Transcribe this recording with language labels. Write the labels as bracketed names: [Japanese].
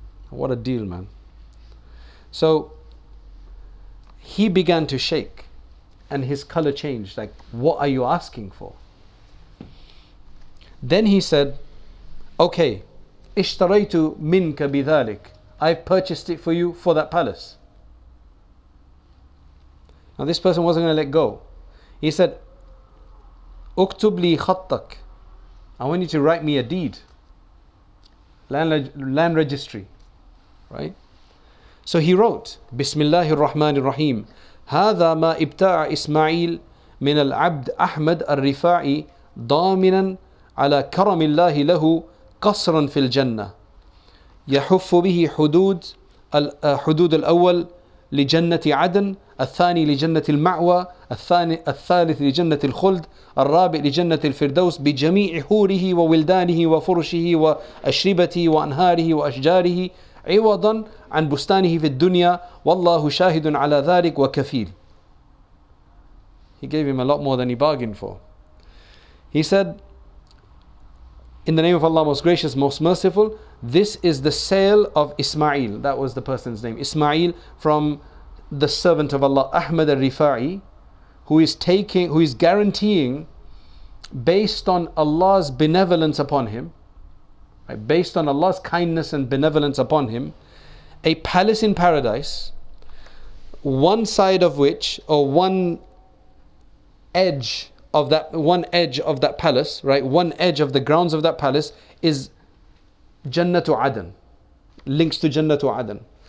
[English] What a deal, man. So he began to shake and his color changed. Like, what are you asking for? Then he said, okay, [Arabic] اشتريت منك بذلك. [English] I've purchased it for you for that palace. Now this person wasn't going to let go. He said, [Arabic] اكتب لي خطك. [English] I want you to write me a deed. Land registry. Right? So he wrote, Bismillahir Rahmanir Rahim. [Arabic] هذا ما ابتاع إسماعيل من العبد أحمد الرفاعي ضامنا على كرم الله له قصرا في الجنة يحف به حدود الأول لجنة عدن، الثاني لجنة المأوى، الثالث لجنة الخلد، الرابع لجنة الفردوس بجميع حوره وولدانه وفرشه وأشربته وأنهاره وأشجاره عوضا عن بستانه في الدنيا والله شاهد على ذلك وكفيل. [English] He gave him a lot more than he bargained for. He said, in the name of Allah, most gracious, most merciful, this is the sale of Ismail. That was the person's name. Ismail, from the servant of Allah, Ahmad al-Rifa'i, who is guaranteeing, based on Allah's benevolence upon him, right, based on Allah's kindness and benevolence upon him, a palace in paradise, one side of which, or one edge of that palace, right, one edge of the grounds of that palace is Jannatu Adan, links to Jannatu Adan.